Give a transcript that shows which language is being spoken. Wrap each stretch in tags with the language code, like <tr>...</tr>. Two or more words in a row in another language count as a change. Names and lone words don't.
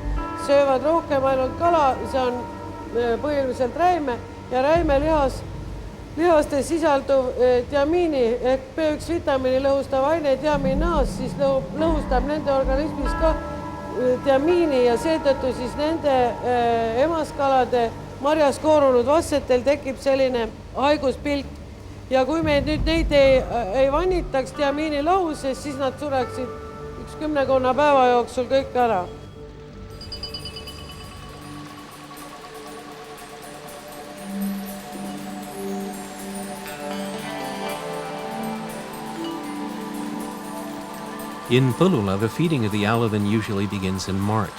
<et>Söövad rohkem ainult kala, see on põhiliselt räime ja räimelihastes sisalduv tiamiini ehk B1 vitamiini lõhustav aine tiaminaas siis lõhustab nende organismis ka tiamiini ja seetõttu siis nende emaskalade marjas koorunud vassetel tekib selline haiguspilt. Ja kui me nüüd neid ei vannitaks tiamiini lõhuses, siis nad sureksid 10 päeva jooksul kõik ära.</et> <en>In Pulula, the feeding of the alevin usually begins in March.</en>